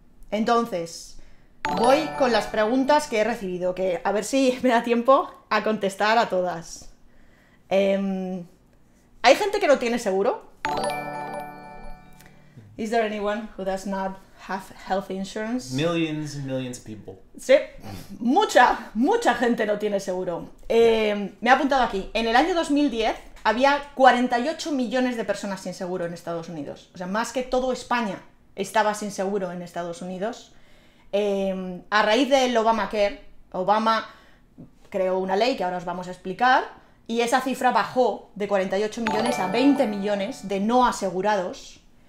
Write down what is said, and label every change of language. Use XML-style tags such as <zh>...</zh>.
<es>Entonces, voy con las preguntas que he recibido, que a ver si me da tiempo a contestar a todas. ¿Hay gente que no tiene seguro?</es> <en>Is there anyone who does not have health insurance? Millions and millions of people.</en> <es>Sí, mucha gente no tiene seguro. Me he apuntado aquí. En el año 2010 había 48 millones de personas sin seguro en Estados Unidos. O sea, más que todo España estaba sin seguro en Estados Unidos. A raíz del Obamacare, Obama creó una ley que ahora os vamos a explicar, y esa cifra bajó de 48 millones a 20 millones de no asegurados.</es>